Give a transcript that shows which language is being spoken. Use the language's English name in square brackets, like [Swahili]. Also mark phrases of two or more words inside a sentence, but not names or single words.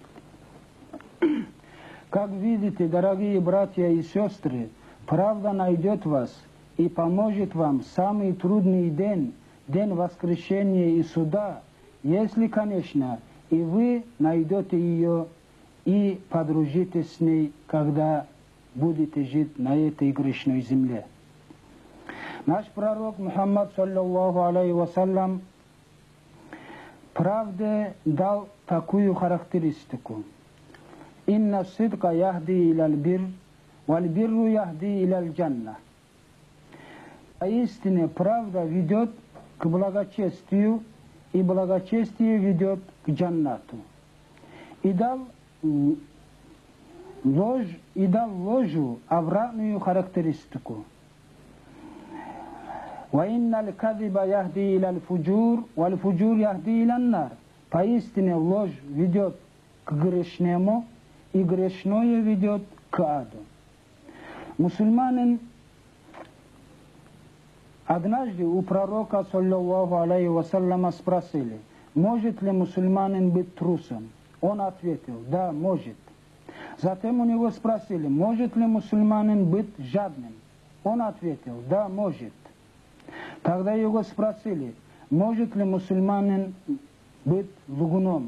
[Russian] Как видите, дорогие братья и сестры, правда найдет вас и поможет вам в самый трудный день, день воскрешения и суда, если, конечно, и вы найдете ее и подружитесь с ней, когда будете жить на этой грешной земле. Наш пророк Мухаммад, [Arabic] صلى الله عليه وسلم, [Russian] правде дал такую характеристику. [Arabic] إن الصدق يهدي إلى البر والبر يهدي إلى الجنة. [Russian] Поистине правда ведет к благочестию, и благочестие ведет к джаннату. И дал ложу обратную характеристику. [Arabic] وإن الكذب يهدي إلى الفجور والفجور يهدي إلى النار. [Russian] Поистине ложь ведет к грешному, и грешное ведет к аду. Мусульманин однажды у пророка, [Arabic] صلى الله عليه وسلم, [Russian] спросили, может ли мусульманин быть трусом? Он ответил, да, может. Затем у него спросили, может ли мусульманин быть жадным? Он ответил, да, может. Тогда его спросили, может ли мусульманин быть лгуном?